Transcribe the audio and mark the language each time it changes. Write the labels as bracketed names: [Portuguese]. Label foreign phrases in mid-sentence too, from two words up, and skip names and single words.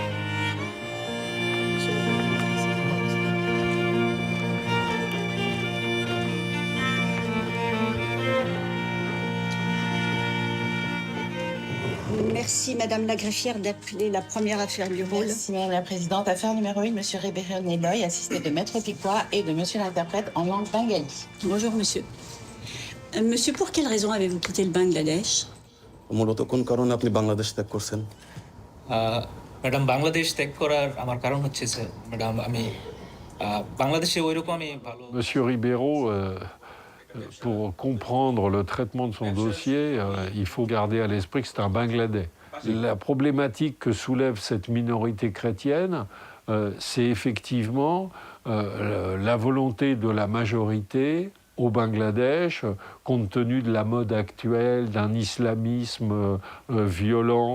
[French] Merci Madame la greffière d'appeler la première affaire du rôle. Merci Madame la Présidente. Affaire numéro 1, Monsieur Rébéré Neloy, assisté de Maître Piquois et de Monsieur l'interprète en langue bengali. Bonjour Monsieur. Monsieur, pour quelle raison avez-vous quitté le Bangladesh? [Bangla] মূলত কোন কারণে আপনি বাংলাদেশ ত্যাগ করছেন? ম্যাডাম বাংলাদেশ ত্যাগ করার আমার কারণ হচ্ছে স্যার ম্যাডাম আমি বাংলাদেশে ওইরকমই ভালো [French] Monsieur Ribeiro, pour comprendre le traitement de son dossier, il faut garder à l'esprit que c'est un Bangladais. La problématique que soulève cette minorité chrétienne, c'est effectivement la volonté de la majorité au Bangladesh, compte tenu de la mode actuelle, d'un islamisme violent.